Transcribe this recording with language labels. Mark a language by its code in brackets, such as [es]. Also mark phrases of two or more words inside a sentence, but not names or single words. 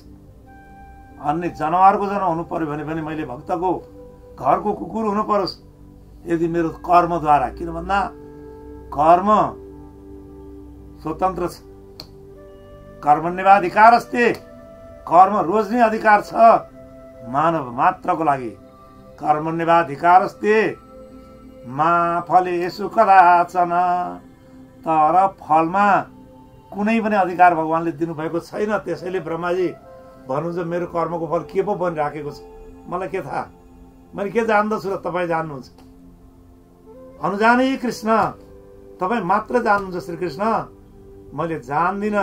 [ne] अन्य जनावरको जन्म हुनु पर्यो भने पनि मैले भक्तको घरको कुकुर हुनु परोस्, यदि मेरो कर्मद्वारा। किन भन्दा कर्म स्वतन्त्र छ, [sa] कर्मण्यवाधिकार अस्ति, [ne] कर्म रोज्ने अधिकार छ मानव मात्रको लागि। [sa] कर्मण्यवाधिकार अस्ति मा फलेषु कदाचन। [ne] तर फलमा कुनै पनि अधिकार भगवानले दिनुभएको छैन। त्यसैले ब्रह्माजी भन्नुहुन्छ मेरो कर्मको फल के पो बनिराखेको छ, मलाई के थाहा, मैले के जान्दछु र तपाईँ जान्नुहुन्छ। अनुजाने कृष्ण, तपाईँ मात्र जान्नुहुन्छ श्री कृष्ण, मैले जान्दिनँ।